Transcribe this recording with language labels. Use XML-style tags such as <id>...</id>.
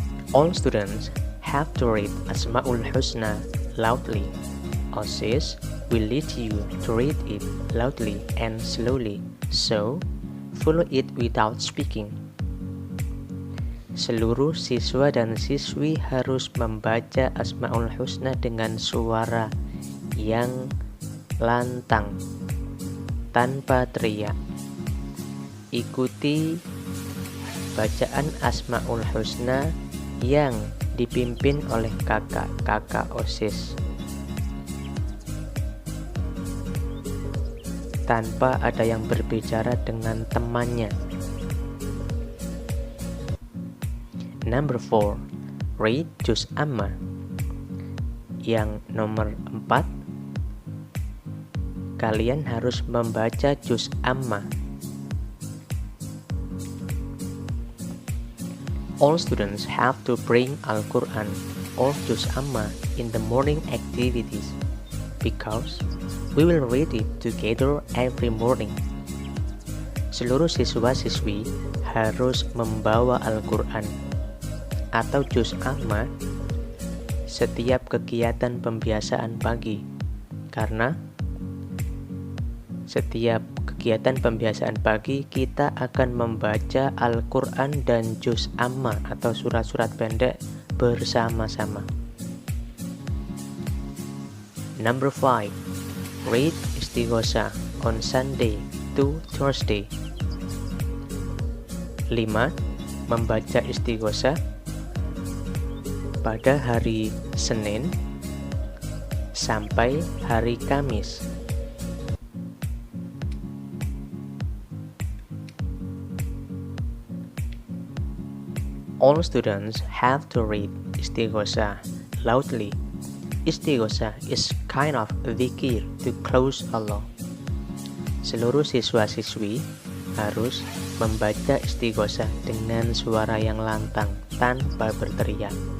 <en>All students have to read Asma'ul Husna loudly. OSIS will lead you to read it loudly and slowly, so follow it without speaking.</en> <id>Seluruh siswa dan siswi harus membaca Asma'ul Husna dengan suara yang lantang, tanpa teriak. Ikuti bacaan Asma'ul Husna yang dipimpin oleh kakak-kakak OSIS tanpa ada yang berbicara dengan temannya.</id> <en>Number 4. Read Juz Amma.</en> <id>Yang nomor 4, kalian harus membaca Juz Amma.</id> <en>All students have to bring Al-Quran or Juz Amma in the morning activities because we will read it together every morning.</en> <id>Seluruh siswa-siswi harus membawa Al-Quran atau Juz Amma setiap kegiatan pembiasaan pagi, karena setiap kegiatan pembiasaan pagi kita akan membaca Al-Quran dan Juz Amma atau surat-surat pendek bersama-sama.</id> <en>Number 5. Read Istighosah on Sunday to Thursday.</en> <id>5. Membaca Istighosah pada hari Senin sampai hari Kamis.</id> <en>All students have to read istighosah loudly. Istighosah is kind of zikir to close Allah.</en> <id>Seluruh siswa-siswi harus membaca istighosah dengan suara yang lantang tanpa berteriak.</id>